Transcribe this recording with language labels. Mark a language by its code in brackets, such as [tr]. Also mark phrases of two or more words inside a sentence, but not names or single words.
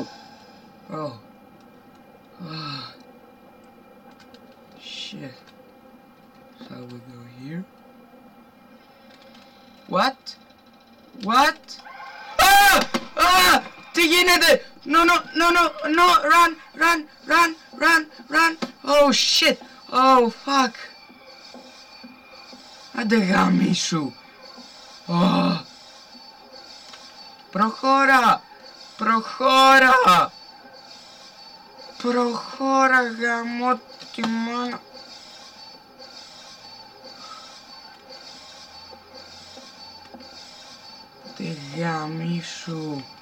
[en] Oh. Shit. Shall we go here? What? What? [el] Τι γίνεται? [en] No, no, no, no, no, run, run, run, run, run. Oh shit. Oh fuck. [el] Άντε γαμίσου. Προχώρα. Προχώρα. Προχώρα γαμώ τη μάνα. Τι γαμίσου.